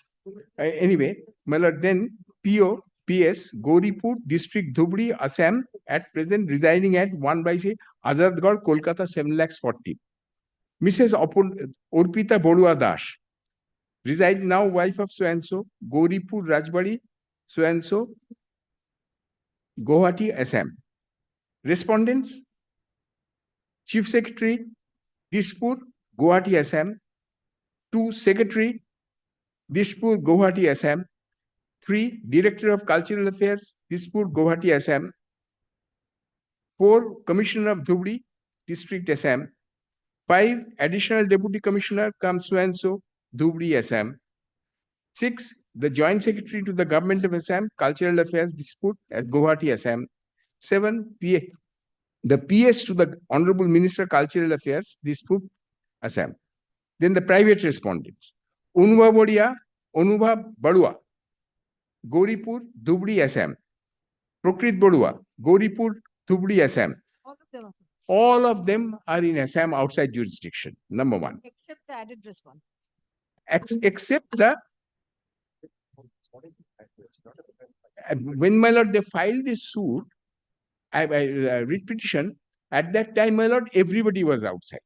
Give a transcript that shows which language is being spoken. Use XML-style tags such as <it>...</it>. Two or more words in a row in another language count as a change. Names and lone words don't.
<en>Anyway, then PO, PS, Gauripur, District Dhubri, Assam, at present residing at 1/6 Azadgarh, Kolkata, 7 lakhs 40. Mrs. Orpita Borua Dash, reside now wife of so-and-so, Gauripur Rajbari, so-and-so, Guwahati, Assam. Respondents, Chief Secretary, Dispur, Guwahati, Assam. 2. Secretary, Dispur, Guwahati, Assam. 3. Director of Cultural Affairs, Dispur, Guwahati, Assam. 4. Commissioner of Dhubri, District, Assam. 5. Additional Deputy Commissioner, come so-and-so, Dhubri, Assam. 6. The Joint Secretary to the Government of Assam, Cultural Affairs, Dispur, at Guwahati, Assam. 7. The PS to the Honorable Minister, Cultural Affairs, Dispur, Assam. Then the private respondents. Anubha Badua, Gauripur, Dhubri, Assam. Prokrit Badua, Gauripur, Dhubri, Assam. All of them are in Assam outside jurisdiction, number 1. Except the added respondent. Except the, when my lord, they filed this suit, writ petition, at that time, my lord, everybody was outside.</en>